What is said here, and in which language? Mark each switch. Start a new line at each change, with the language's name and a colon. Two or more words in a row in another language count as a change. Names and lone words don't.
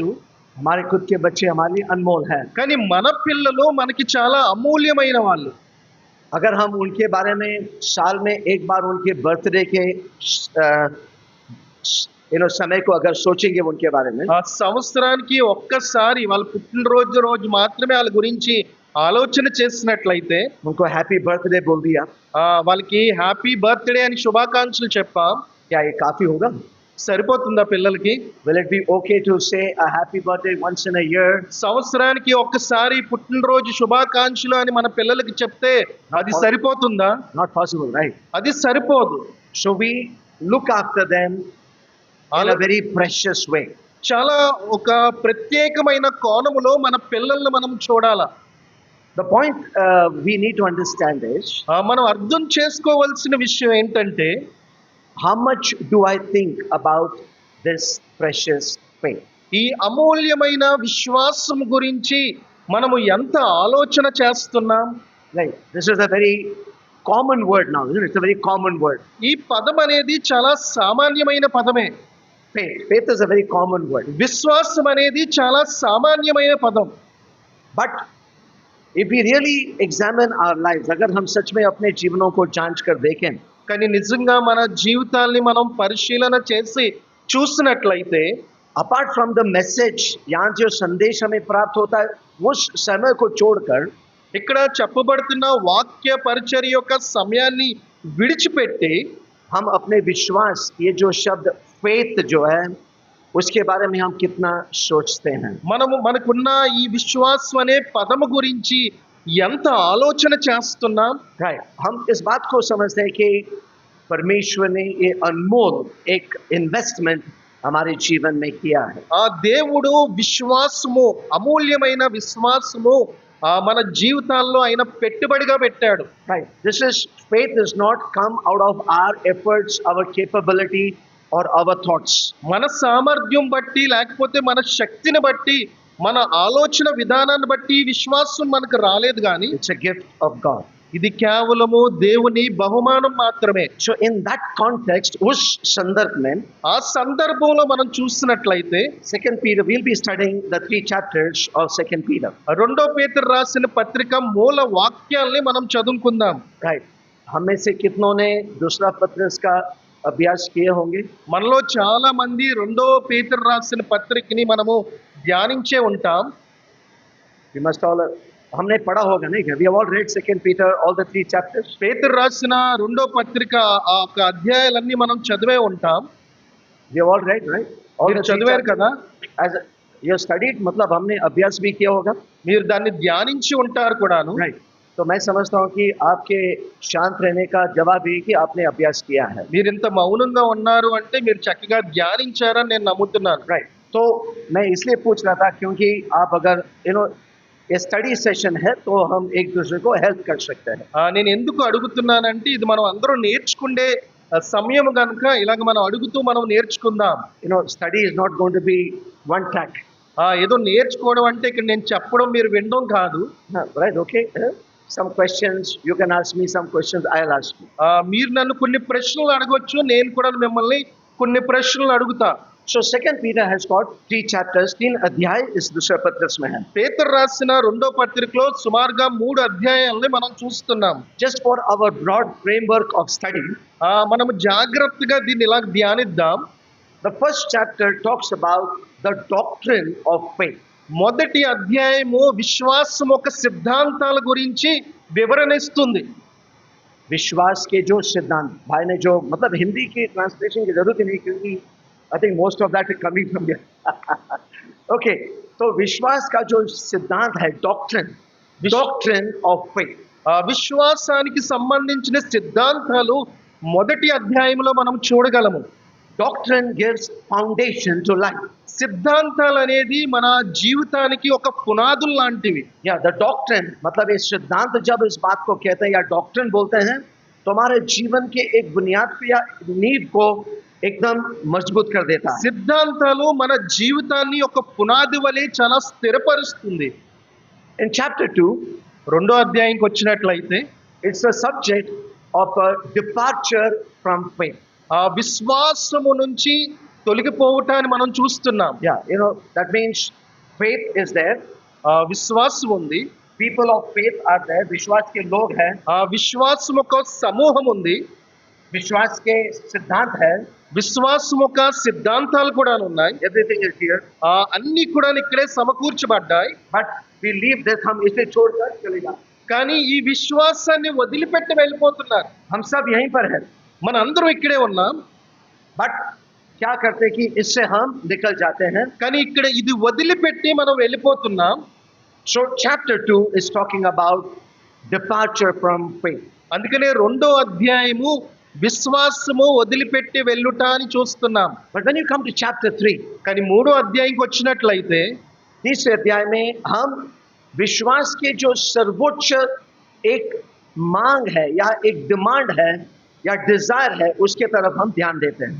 Hindi: हमारे खुद के बच्चे हमारे लिए अनमोल हैं.
Telugu: కానీ మన పిల్లలు మనకి చాలా అమూల్యమైన వాళ్ళు.
Hindi: अगर हम उनके बारे में साल में एक बार उनके बर्थडे के समय को अगर सोचेंगे उनके बारे में,
Telugu: సంవత్సరానికి ఒక్కసారి వాళ్ళ పుట్టినరోజు రోజు మాత్రమే వాళ్ళ గురించి ఆలోచన చేసినట్లయితే,
Hindi: उनको
English: happy birthday
Hindi: बोल दिया,
Telugu: వాళ్ళకి
English: happy birthday
Telugu: అని శుభాకాంక్షలు చెప్పాం,
Hindi: क्या ये काफी होगा?
Telugu: సరిపోతుందా పిల్లలకి?
English: Will it be okay to say a happy birthday once in a year?
Telugu: సంవత్సరానికి ఒక్కసారి పుట్టినరోజు శుభాకాంక్షలు అని మన పిల్లలకి చెప్తే అది సరిపోతుందా?
English: Not possible, right?
Telugu: అది సరిపోదు.
English: So we look after them in a very precious way.
Telugu: చాలా ఒక ప్రత్యేకమైన కోణములో మన పిల్లల్ని మనం చూడాలా.
English: The point we need to understand is,
Telugu: మనం అర్థం చేసుకోవాల్సిన విషయం ఏంటంటే,
English: how much do I think about this precious faith?
Telugu: ఈ అమూల్యమైన విశ్వాసం గురించి మనము ఎంత ఆలోచన చేస్తున్నాం?
English: Right. This is a very common word now, isn't it? It's a very common word.
Telugu: ఈ పదం అనేది చాలా సామాన్యమైన పదమే.
English: Faith. Faith is a very common word.
Telugu: విశ్వాసం అనేది చాలా సామాన్యమైన పదం.
English: But if we really examine our lives,
Hindi: अगर हम सच में अपने जीवनों को जांच कर देखें,
Telugu: కానీ నిజంగా మన జీవితాల్ని మనం పరిశీలన చేసి చూసినట్లయితే,
English: apart from the message,
Hindi: यहाँ जो संदेश हमें प्राप्त होता है उस समय को छोड़कर,
Telugu: ఇక్కడ చెప్పబడుతున్న వాక్య పరిచర్య యొక్క సమయాన్ని విడిచిపెట్టి
Hindi: हम अपने विश्वास, ये जो शब्द faith जो है उसके बारे में हम कितना सोचते हैं.
Telugu: మనకున్న ఈ విశ్వాసం అనే పదము గురించి ఎంత ఆలోచన చేస్తున్నాం.
English: Right.
Hindi: हम इस बात को समझते हैं कि परमेश्वर ने ये अनमोल एक इन्वेस्टमेंट हमारे जीवन में किया है.
Telugu: ఆ దేవుడు విశ్వాసము, అమూల్యమైన విశ్వాసము మన జీవితాల్లో ఆయన పెట్టుబడిగా పెట్టాడు.
English: Right. This is faith is not come out of our efforts, our capability, or our thoughts.
Telugu: మన సామర్థ్యం బట్టి, లేకపోతే మన శక్తిని బట్టి, మన ఆలోచన విధానాన్ని బట్టి విశ్వాసం మనకు రాలేదు కానీ
English: It's a gift of God.
Telugu: ఇది కేవలము దేవుని బహుమానం మాత్రమే.
English: So in that context,
Hindi: उस संदर्भ में
Telugu: ఆ సందర్భంలో మనం చూసినట్లయితే
English: Second Peter, we'll be studying the 3 chapters of Second Peter.
Telugu: రెండో పేతురు రాసిన పత్రిక మూల వాక్యాల్ని మనం చదువుకుందాం.
English: Right.
Hindi: हम में से कितनों ने दूसरा पत्र का अभ्यास किए होंगे?
Telugu: మనలో చాలా మంది రెండో పేతురు రాసిన పత్రికని మనము ధ్యానించే ఉంటాం.
English: We must all
Hindi: हमने पढ़ा होगा नहीं?
English: We have all read Second Peter, all the 3 chapters.
Telugu: పేతురు రాసిన రెండో పత్రిక ఆ యొక్క అధ్యాయాలన్నీ మనం చదివే ఉంటాం.
English: We have all read, right? All
Telugu: మీరు
English: the 3
Telugu: చదివారు
English: chapters.
Telugu: కదా?
English: As you have studied,
Hindi: मतलब हमने अभ्यास भी किया होगा.
Telugu: మీరు దాన్ని ధ్యానించి ఉంటారు కూడాను.
English: Right.
Hindi: तो मैं समझता हूँ कि आपके शांत रहने का जवाब ये कि आपने अभ्यास किया है.
Telugu: మీరు ఇంత మౌనంగా ఉన్నారు అంటే మీరు చక్కగా ధ్యానించారని నేను నమ్ముతున్నాను.
English: Right.
Hindi: तो मैं इसलिए पूछ रहा था क्योंकि आप अगर ये
English: study session
Hindi: है तो हम एक दूसरे को हेल्प कर सकते हैं.
Telugu: నేను ఎందుకు అడుగుతున్నానంటే ఇది మనం అందరూ నేర్చుకునే సమయం కనుక ఇలాగ మనం అడుగుతూ మనం నేర్చుకుందాం.
English: Study is not going to be one track.
Telugu: ఏదో నేర్చుకోవడం అంటే ఇక్కడ నేను చెప్పడం మీరు వినడం కాదు.
English: Right, okay. Some questions you can ask me, some questions I'll ask you.
Telugu: మీరు నన్ను కొన్ని ప్రశ్నలు అడగొచ్చు, నేను కూడా మిమ్మల్ని కొన్ని ప్రశ్నలు అడుగుతా.
English: So Second Peter has got 3 chapters,
Hindi: 3 अध्याय इस दूसरे पत्र में है.
Telugu: పేతురు రాసిన రెండో పత్రికలో సుమారుగా 3 అధ్యాయాలని మనం చూస్తున్నాం.
English: Just for our broad framework of study,
Telugu: మనము జాగ్రత్తగా దీన్ని ఇలా ధ్యానిద్దాం.
English: the first chapter talks about the doctrine of faith.
Telugu: మొదటి అధ్యాయము విశ్వాసం యొక్క సిద్ధాంతాల గురించి వివరణ ఇస్తుంది.
Hindi: विश्वास के जो सिद्धांत, भाई ने जो मतलब हिंदी की ट्रांसलेशन की जरूरत ही नहीं क्योंकि
English: I think most of that is coming from okay.
Hindi: तो विश्वास का जो सिद्धांत है,
English: doctrine of faith.
Telugu: విశ్వాసానికి సంబంధించిన సిద్ధాంతాలు మొదటి అధ్యాయంలో మనం చూడగలము.
English: Doctrine gives foundation to life.
Telugu: సిద్ధాంతాలు అనేది మన జీవితానికి ఒక పునాదులు లాంటివి.
Hindi: या
English: the doctrine
Hindi: मतलब ये सिद्धांत जब इस बात को कहते हैं या डॉक्ट्रिन बोलते हैं तो हमारे जीवन के एक बुनियाद पे या नींव को एकदम मजबूत कर देता है.
Telugu: సిద్ధాంతాలు మన జీవితాన్ని ఒక పునాది వలె చాలా స్థిరపరుస్తుంది.
English: In chapter 2,
Telugu: రెండో అధ్యాయంకి వచ్చినట్లయితే
English: it's a subject of a departure from faith.
Telugu: ఆ విశ్వాసము నుంచి తొలగిపోవటాన్ని మనం చూస్తున్నాం.
English: Yeah, that means faith is there.
Telugu: విశ్వాసం ఉంది.
English: People of faith are there.
Hindi: विश्वास के लोग हैं.
Telugu: విశ్వాసం ఒక సమూహం ఉంది.
Hindi: विश्वास के सिद्धांत है.
Telugu: విశ్వాసం ఒక సిద్ధాంతాలు కూడా ఉన్నాయి.
English: Everything is here.
Telugu: అన్ని కూడా ఇక్కడే సమకూర్చబడ్డాయి.
English: But we leave this,
Hindi: हम इसे छोड़कर चले जाते.
Telugu: కానీ ఈ విశ్వాసాన్ని వదిలిపెట్టి వెళ్ళిపోతున్నారు.
Hindi: हम सब यहीं पर हैं.
Telugu: మన అందరూ ఇక్కడే ఉన్నాం.
Hindi: बट क्या करते कि इससे हम निकल जाते हैं.
Telugu: కానీ ఇక్కడ ఇది వదిలిపెట్టి మనం వెళ్ళిపోతున్నాం.
English: So chapter 2 is talking about departure from faith.
Telugu: అందుకనే రెండో అధ్యాయము విశ్వాసము వదిలిపెట్టి వెళ్ళుట అని చూస్తున్నాం.
English: But when you come to chapter 3,
Telugu: కానీ మూడో అధ్యాయంకి వచ్చినట్లయితే
Hindi: तीसरे अध्याय में हम विश्वास के जो सर्वोच्च एक मांग है या एक डिमांड है या डिजायर है उसके तरफ हम ध्यान देते हैं.